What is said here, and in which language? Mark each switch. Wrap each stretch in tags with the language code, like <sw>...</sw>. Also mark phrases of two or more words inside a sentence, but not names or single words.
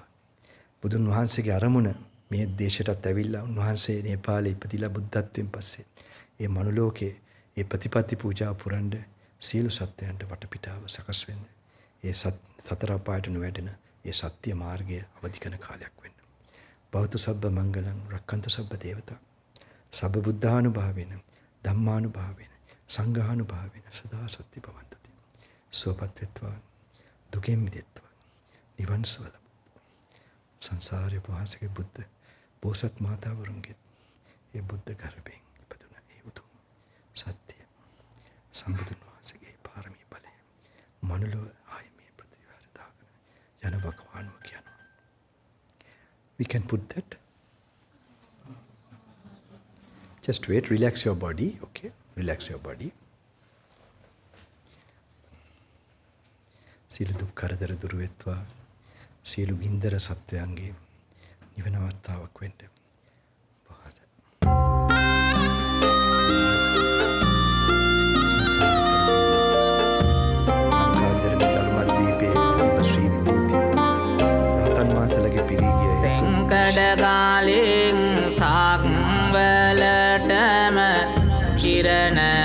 <si>බුදුන් වහන්සේගේ අරමුණ මේ දේශයටත් ඇවිල්ලා උන්වහන්සේ නේපාලේ ඉපදිලා බුද්ධත්වයෙන් පස්සේ ඒ මනුලෝකේ ඒ ප්‍රතිපත්ති පූජා පුරන්න සියලු සත්වයන්ට වටපිටාව සකස් වෙන්න. ඒ සතර අපායට නොවැටෙන ඒ සත්‍ය මාර්ගය අවදි කරන කාලයක් වෙන්න.</si> <pi>භවතු සබ්බ මංගලං රක්ඛන්තු සබ්බ දේවතා. සබ්බ බුද්ධානුභාවේන ධම්මානුභාවේන සංඝානුභාවේන සදා සත්‍ය භවන්තු.</pi> <si>සෝපත් වෙත්වා දුකෙන් මිදෙත්වා. නිවන් සුව ලබ. සංසාරේ වහන්සේගේ බුද්ධ බෝසත් මාතාවරුන්ගේ ඒ බුද්ධ ගර්භයෙන් ඉපදුන ඒ උතුම් සත්‍ය සම්බුදුන් වහන්සේගේ පාරමී බලය මනුලව ආයි මේ ප්‍රතිවාර දාගෙන යන වකවානුව කියනවා.</si> <en>We can put that. Just wait, relax your body, okay? Relax your body.</en> <si>සියලු දුක් කරදර දුරු වෙත්වා. සියලු ගින්දර සත්වයන්ගේ නිවන අවස්ථාවක් වෙන්න. සෙංකඩගාලෙන් සක්වලටම කිරණ</si>